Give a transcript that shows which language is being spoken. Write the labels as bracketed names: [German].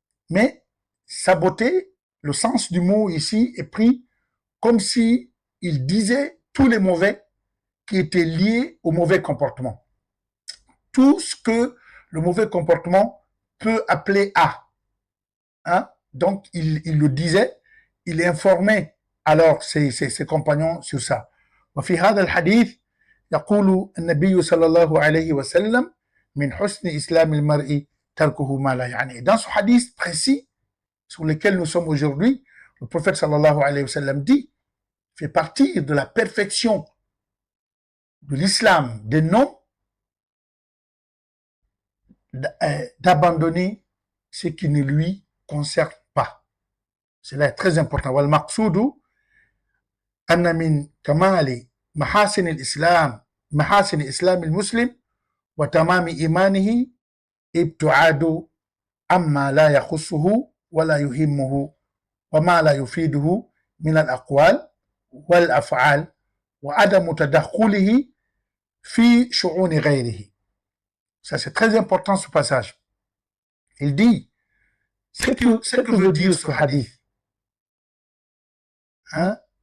[French] Mais saboter, le sens du mot ici est pris comme si il disait tous les mauvais qui étaient liés au mauvais comportement. Tout ce que le mauvais comportement peut appeler à. Hein? Donc, il le disait, il informait alors ses compagnons sur ça. [Arabic] وفي هذا الحديث يقول النبي صلى الله عليه وسلم من حسن إسلام المرء تركه ما لا يعنيه. [French] Dans ce hadith précis sur lequel nous sommes aujourd'hui, le prophète sallallahu alayhi wa sallam dit, fait partie de la perfection de l'islam des noms d'abandonner ce qui ne lui concerne pas. C'est très important. [Arabic] والمقصود أن من كمال محاسن الإسلام محاسن إسلام المسلم وتمام إيمانه ابتعاد عما لا يخصه ولا يهمه وما لا يفيده من الأقوال والأفعال وعدم تدخله في شؤون غيره. [French] Ça, c'est très important ce passage. Il dit, ce que veut dire ce hadith, hein?